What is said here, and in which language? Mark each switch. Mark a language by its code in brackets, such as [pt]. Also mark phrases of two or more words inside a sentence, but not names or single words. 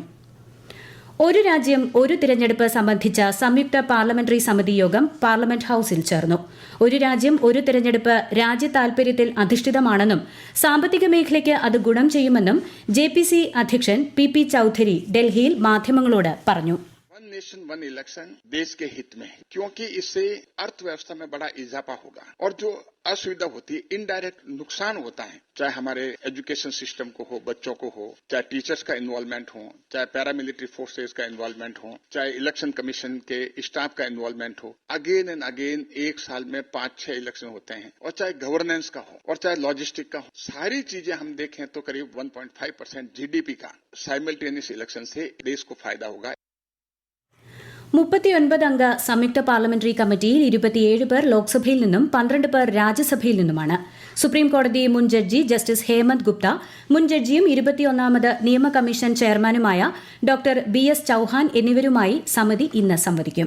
[ml] ഒരു രാജ്യം ഒരു തിരഞ്ഞെടുപ്പ് സംബന്ധിച്ച സംയുക്ത പാർലമെന്ററി സമിതി യോഗം പാർലമെന്റ് ഹൌസിൽ ചേർന്നു. ഒരു രാജ്യം ഒരു തിരഞ്ഞെടുപ്പ് രാജ്യ താൽപര്യത്തിൽ അധിഷ്ഠിതമാണെന്നും സാമ്പത്തിക മേഖലയ്ക്ക് അത് ഗുണം ചെയ്യുമെന്നും JPC അധ്യക്ഷൻ PP ചൌധരി ഡൽഹിയിൽ മാധ്യമങ്ങളോട് പറഞ്ഞു. [en] nation one election [hi] देश के हित में है, क्योंकि इससे अर्थव्यवस्था में बड़ा इजाफा होगा और जो असुविधा होती है, इनडायरेक्ट नुकसान होता है, चाहे हमारे [en] education system [hi] को हो, बच्चों को हो, चाहे टीचर्स का इन्वॉल्वमेंट हो, चाहे [en] paramilitary forces [hi] का इन्वॉल्वमेंट हो, चाहे [en] election commission [hi] के स्टाफ का इन्वॉल्वमेंट हो. [en] again and again [hi] एक साल में 5-6 इलेक्शन होते हैं, और चाहे गवर्नेंस का हो और चाहे लॉजिस्टिक का हो, सारी चीजें हम देखें तो करीब 1.5% GDP का [en] simultaneous election [hi] से देश को फायदा होगा. [ml] 39 അംഗ സംയുക്ത [en] parliamentary committeeil [ml] 27 പേർ ലോക്സഭയിൽ നിന്നും 12 പേർ രാജ്യസഭയിൽ നിന്നുമാണ്. സുപ്രീംകോടതി മുൻ ജഡ്ജി ജസ്റ്റിസ് ഹേമന്ത് ഗുപ്ത, മുൻ ജഡ്ജിയും 21ാമത് നിയമ കമ്മീഷൻ ചെയർമാനുമായ ഡോക്ടർ BS ചൌഹാൻ എന്നിവരുമായി സമിതി ഇന്ന് സംവദിക്കും.